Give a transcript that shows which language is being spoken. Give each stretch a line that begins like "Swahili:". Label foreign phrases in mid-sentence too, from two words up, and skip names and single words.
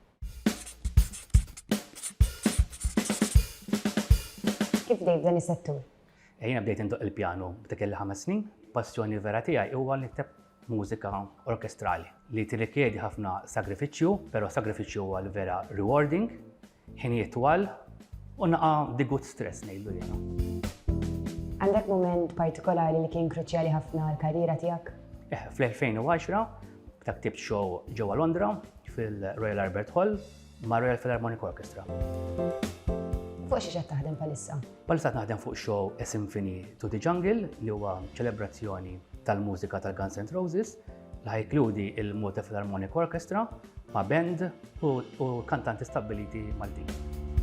Maltese: Kif bdejt dan is-settur? Jiena bdejt indoq il-pjanu b'dak il-5 snin, passjoni vera tiegħi huwa li nikteb mużika orkestrali li tirrikjedi ħafna sagrifiċċju, però sagrifiċċju huwa vera rewarding, ħinijiet twal u naqa'
English: the good stress
Maltese: ngħidu jiena. Għandek moment partikolari li kien kruċjali ħafna l-karriera tiegħek? Fl-2010 ta' ktibt show ġewwa Londra fil-Royal Albert Hall ma' Royal Philharmonic Orchestra. Fuq xi qed taħdem bħalissa? Bħalissa naħdem fuq show A Symphony to the Jungle li huwa ċelebrazzjoni tal-mużika tal-Guns N' Roses li ħajkludi il-Malta Philharmonic Orchestra ma' band u kantanti stabiliti Maltin.